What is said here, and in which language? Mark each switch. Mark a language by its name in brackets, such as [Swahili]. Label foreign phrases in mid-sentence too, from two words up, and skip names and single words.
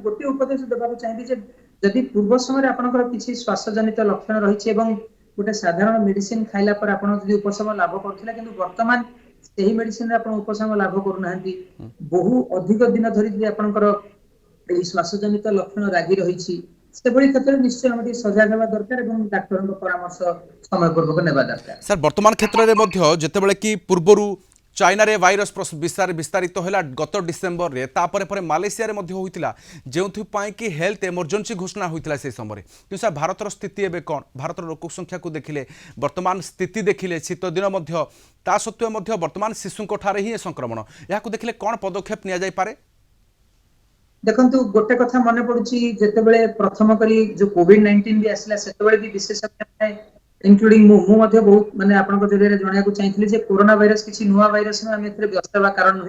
[Odia] ଗୋଟିଏ ଉପଦେଶ ଦେବାକୁ ଚାହିଁବି ଯେ ଯଦି ପୂର୍ବ ସମୟରେ ଆପଣଙ୍କର କିଛି ଶ୍ୱାସଜନିତ ଲକ୍ଷଣ ରହିଛି ଏବଂ ଗୋଟେ ସାଧାରଣ ମେଡିସିନ ଖାଇଲା ପରେ ଆପଣ ଯଦି ଉପଶମ ଲାଭ କରୁଥିଲେ କିନ୍ତୁ ବର୍ତ୍ତମାନ ସେହି ମେଡିସିନରେ ଆପଣ ଉପଶମ ଲାଭ କରୁନାହାନ୍ତି, ବହୁ ଅଧିକ ଦିନ ଧରି ଯଦି ଆପଣଙ୍କର ଏହି ଶ୍ୱାସଜନିତ ଲକ୍ଷଣ ଲାଗି ରହିଛି ସେଭଳି କ୍ଷେତ୍ରରେ ନିଶ୍ଚୟ ଆମେ ଟିକେ ସଜାଗ ହେବା ଦରକାର ଏବଂ ଡାକ୍ତରଙ୍କ ପରାମର୍ଶ ସମୟ ପୂର୍ବକ ନେବା ଦରକାର। ସାର୍ ବର୍ତ୍ତମାନ କ୍ଷେତ୍ରରେ ମଧ୍ୟ ଯେତେବେଳେ କି ପୂର୍ବରୁ ଚାଇନାରେ ଭାଇରସ୍ ବିସ୍ତାରିତ ହେଲା ଗତ ଡିସେମ୍ବରେ ତାପରେ ପରେ ମାଲୟେଶିଆରେ ମଧ୍ୟ ହୋଇଥିଲା ଯେଉଁଥିପାଇଁ କି [English] health emergency [Odia] ଘୋଷଣା ହୋଇଥିଲା সেই ସମୟରେ। କିନ୍ତୁ ସାର୍ ଭାରତର ସ୍ଥିତି ଏବେ କ'ଣ? ଭାରତର ଲୋକ ସଂଖ୍ୟାକୁ ଦେଖିଲେ ବର୍ତ୍ତମାନ ସ୍ଥିତି ଦେଖିଲେ ଶୀତ ଦିନ ମଧ୍ୟ ତା ସତ୍ତ୍ୱେ ମଧ୍ୟ ବର୍ତ୍ତମାନ ଶିଶୁଙ୍କ ଠାରେ ହିଁ ସଂକ୍ରମଣ, ଏହାକୁ ଦେଖିଲେ କ'ଣ ପଦକ୍ଷେପ ନିଆଯାଇପାରେ? ଦେଖନ୍ତୁ ଗୋଟେ କଥା ମନେ ପଡୁଛି ଯେତେବେଳେ ପ୍ରଥମ କରି ଯୋଉ COVID-19 ବି ଆସିଲା ସେତେବେଳେ ବି ବିଶେଷଜ୍ଞ ଇନକ୍ଲୁଡିଂ ମୁଁ ମଧ୍ୟ ବହୁତ ମାନେ ଆପଣଙ୍କ ଜରିଆରେ ଜଣାଇବାକୁ ଚାହିଁଥିଲି ଯେ କୋରୋନା ଭାଇରସ କିଛି ନୂଆ ଭାଇରସ ନୁହେଁ, ଆମେ ଏଥିରେ ବ୍ୟସ୍ତ ହେବା କାରଣ ନୁହେଁ।